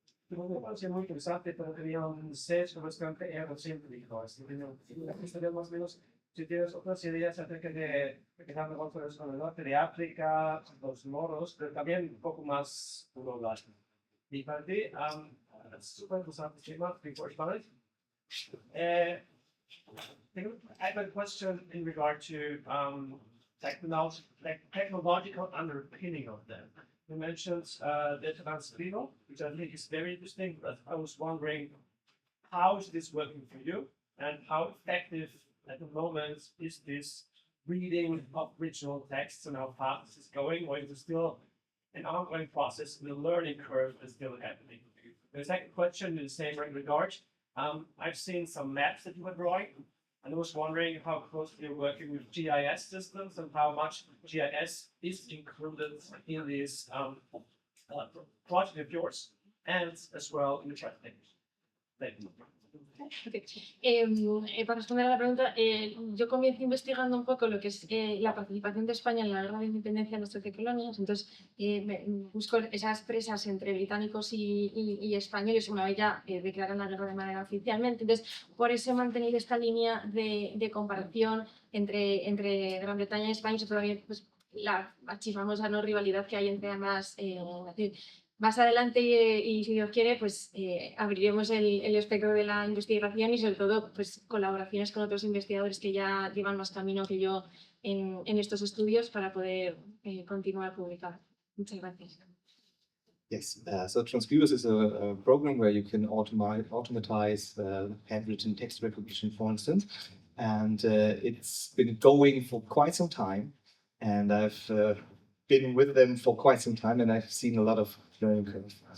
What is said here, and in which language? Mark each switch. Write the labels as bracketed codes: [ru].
[es] Me parece muy interesante, pero tenía un sesgo bastante egocéntrico. Así que me gustaría más o menos si tienes otras ideas acerca de empezar negocios con el norte de África, los moros, pero también un poco más global. Y para ti, es súper interesante tema, [en] before Spanish. I have a question in regard to technological underpinning of them. You mentioned the Transcribo, which I think is very interesting, but I was wondering how is this working for you and how effective at the moment is this reading of original texts and how fast this is going, or is it still an ongoing process, the learning curve is still happening? The second question in the same regard, I've seen some maps that you were drawing, and I was wondering how closely you're working with GIS systems and how much GIS is included in this project of yours, and as well in the translation. Thank you. Okay. [es] Para responder a la pregunta, yo comencé investigando un poco lo que es la participación de España en la guerra de independencia de las 13 colonias, entonces busco esas presas entre británicos y españoles una vez ya declaran la guerra de manera oficialmente, entonces por eso he mantenido esta línea de comparación entre Gran Bretaña y España, sobre todo pues, la archifamosa no rivalidad que hay entre ambas naciones. Más adelante, y si Dios quiere, pues abriremos el espectro de la investigación y sobre todo pues, colaboraciones con otros investigadores que ya llevan más camino que yo en estos estudios para poder continuar publicando. Muchas gracias. [en] Yes, so Transcribus is a program where you can automatize handwritten text recognition, for instance, and it's been going for quite some time, and I've been with them for quite some time, and I've seen a lot of learning curve.